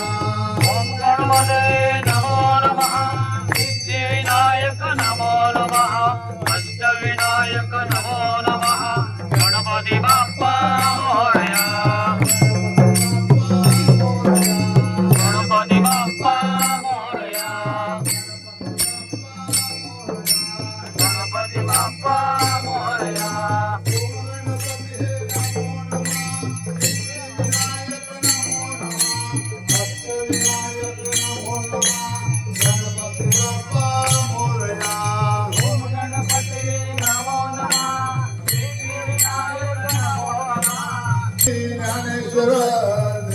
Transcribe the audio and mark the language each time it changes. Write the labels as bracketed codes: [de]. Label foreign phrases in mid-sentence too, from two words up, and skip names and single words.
[sa] ओम गणपते नमो नमः सिद्धिविनायक नमो नमः अष्टविनायक नमो नमः [mr] गणपती बाप्पा मोरया. गणपती बाप्पा मोरया. गणपती बाप्पा मोरया. [sa] ओम गणपते नमो नमः सिद्धिविनायक नमो नमः. ज्ञानेश्वर